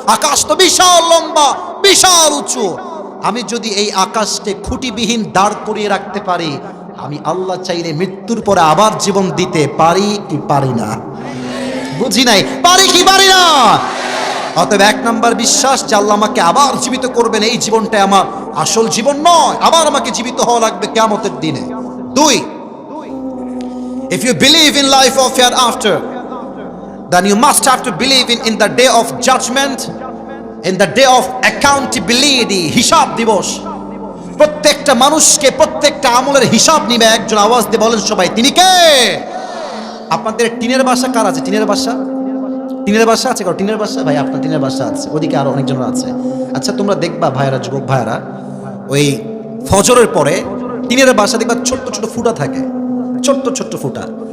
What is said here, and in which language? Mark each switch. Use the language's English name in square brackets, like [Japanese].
[Bangla] আকাশ তো বিশাল লম্বা, বিশাল উঁচু। আমি যদি এই আকাশকে খুঁটিবিহীন দাঁড় করিয়ে রাখতে পারি, আমি আল্লাহ চাইলে মৃত্যুর পরে আবার জীবন দিতে পারি কি পারি না? বুঝি নাই, পারি কি পারি না? অতএব 1 নাম্বার বিশ্বাস যে আল্লাহ আমাকে আবার জীবিত করবেন, এই জীবনটা আমার আসল জীবন নয়, আবার আমাকে জীবিত হওয়া লাগবে কিয়ামতের দিনে। [English] 2, if you believe in life of hereafter, then you must have to believe in the day of judgment, in the day of accountability, [Bangla] হিসাব দিবস। প্রত্যেকটা মানুষকে প্রত্যেকটা আমলের হিসাব নিবে একজন। আওয়াজ দিয়ে বলেন সবাই, তিনি কে? আপনাদের টিনের বাসা কার আছে? টিনের বাসা, টিনের বাসা আছে কারো? টিনের বাসা? ভাই আপনার টিনের বাসা আছে, ওদিকে আরো অনেকজন আছে। আচ্ছা তোমরা দেখবা ভাইরা, যুবক ভাইরা, ওই ফজরের পরে টিনের বাসা দেখবা ছোট্ট ছোট ফুটা থাকে, ছোট্ট ছোট্ট ফুটা।